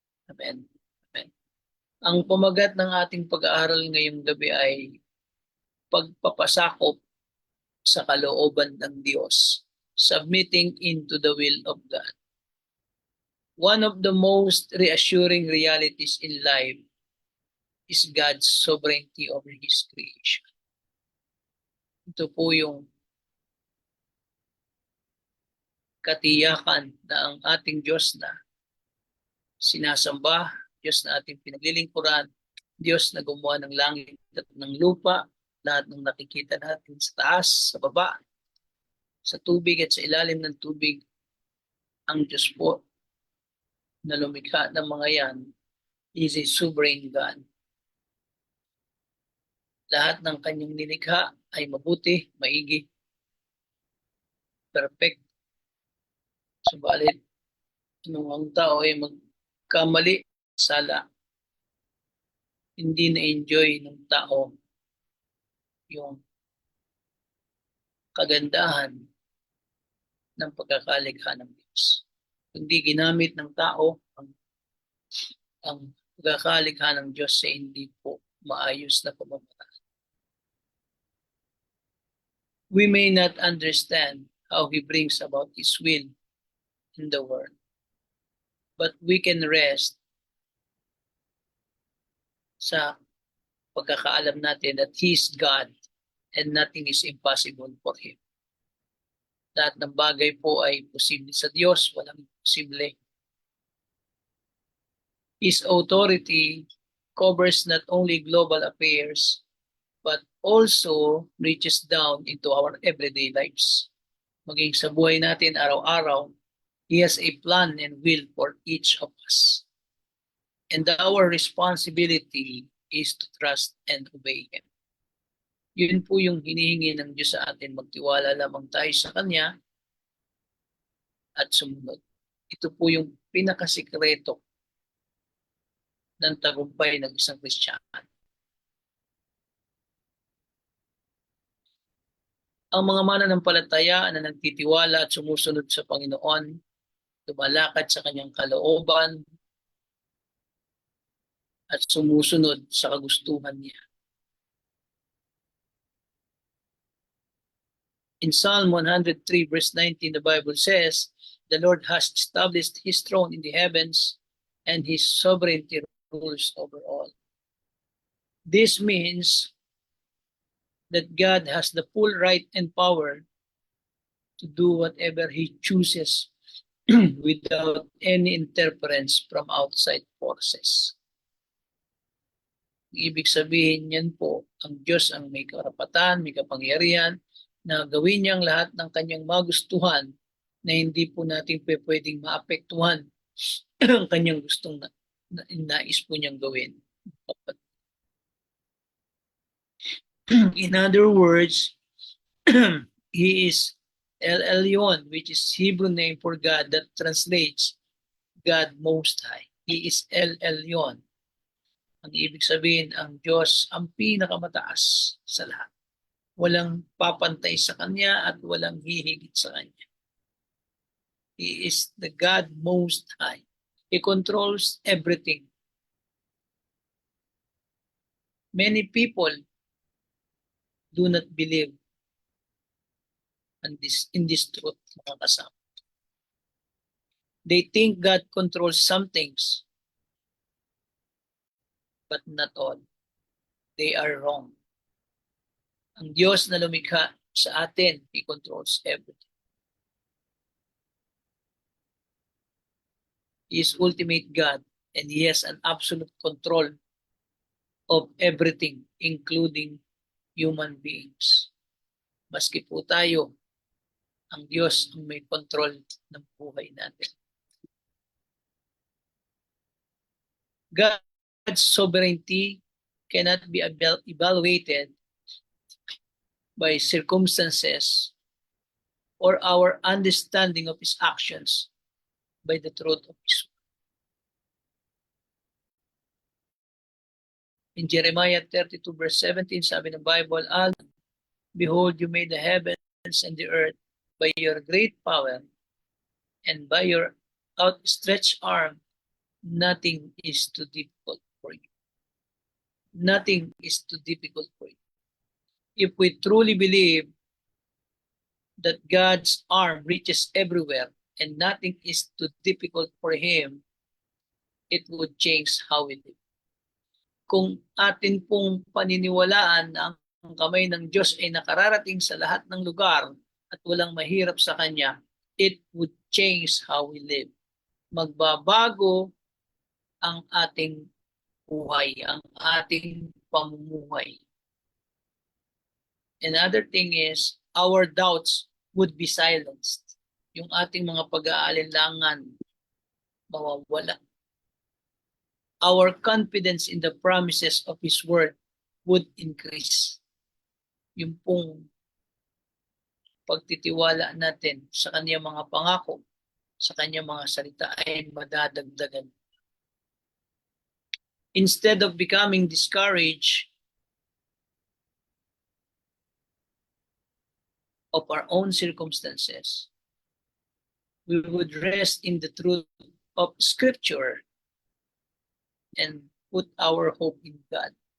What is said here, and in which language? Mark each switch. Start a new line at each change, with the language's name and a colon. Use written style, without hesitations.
Filipino: Amen. Amen. Ang pamagat ng ating pag-aaral ngayong gabi ay pagpapasakop sa kalooban ng Diyos,
English: submitting into the will of God. One of the most reassuring realities in life is God's sovereignty over His creation.
Filipino: Ito po yung katiyakan na ang ating Diyos na sinasamba, Diyos na ating pinaglilingkuran, Diyos na gumawa ng langit at ng lupa, lahat ng nakikita natin sa taas, sa baba, sa tubig at sa ilalim ng tubig, ang Diyos po na lumikha ng mga yan
English: is a sovereign God.
Filipino: Lahat ng kanyang nilikha ay mabuti, maigi, perfect. Subalit, nung ang tao ay magkamali, sala, hindi na-enjoy ng tao yung kagandahan ng pagkakalikha ng Diyos. Kundi ginamit ng tao ang pagkakalikha ng Diyos sa hindi po maayos na pamamaraan.
English: We may not understand how He brings about His will in the world, but we can rest
Filipino: sa pagkakaalam natin
English: that He is God and nothing is impossible for Him.
Filipino: Lahat ng bagay po ay posible sa Diyos, walang imposible.
English: His authority covers not only global affairs, but also reaches down into our everyday lives.
Filipino: Maging sa buhay natin araw-araw,
English: He has a plan and will for each of us. And our responsibility is to trust and obey Him.
Filipino: Yun po yung hinihingi ng Diyos sa atin, magtiwala lamang tayo sa Kanya at sumunod. Ito po yung pinakasikreto ng tagumpay ng isang Kristiyano. Ang mga mananampalataya na nagtitiwala at sumusunod sa Panginoon, lumalakad sa Kanyang kalooban at sumusunod sa kagustuhan niya.
English: In Psalm 103 verse 19, the Bible says, the Lord has established His throne in the heavens, and His sovereignty rules over all. This means that God has the full right and power to do whatever He chooses without any interference from outside forces.
Filipino: Ibig sabihin yan po, ang Diyos ang may karapatan, may kapangyarihan na gawin niyang lahat ng kanyang magustuhan na hindi po natin pwedeng maapektuhan ang kanyang gustong nais po niyang gawin.
English: In other words, He is El Elyon, which is Hebrew name for God that translates God Most High. He is El Elyon.
Filipino: Ang ibig sabihin, ang Diyos ang pinakamataas sa lahat. Walang papantay sa Kanya at walang hihigit sa Kanya.
English: He is the God Most High. He controls everything. Many people do not believe in this truth,
Filipino: mga kasama.
English: They think God controls some things, but not all. They are wrong.
Filipino: Ang Diyos na lumikha sa atin,
English: He controls everything. He is ultimate God, and He has an absolute control of everything, including human beings.
Filipino: Maski po tayo, ang Diyos ang may control ng buhay natin.
English: God's sovereignty cannot be evaluated by circumstances or our understanding of His actions by the truth of His word. In Jeremiah 32 verse 17,
Filipino: sabi ng Bible,
English: behold, you made the heavens and the earth by your great power, and by your outstretched arm, nothing is too difficult for you. Nothing is too difficult for you. If we truly believe that God's arm reaches everywhere and nothing is too difficult for Him, it would change how we live.
Filipino: Kung atin pong paniniwalaan na ang kamay ng Diyos ay nakararating sa lahat ng lugar at walang mahirap sa Kanya,
English: it would change how we live.
Filipino: Magbabago ang ating buhay, ang ating pamumuhay.
English: Another thing is, our doubts would be silenced.
Filipino: Yung ating mga pag-aalinlangan, mawawala.
English: Our confidence in the promises of His Word would increase.
Filipino: Yung pong pagtitiwala natin sa Kanyang mga pangako, sa Kanyang mga salita ay madadagdagan.
English: Instead of becoming discouraged of our own circumstances, we would rest in the truth of Scripture and put our hope in God.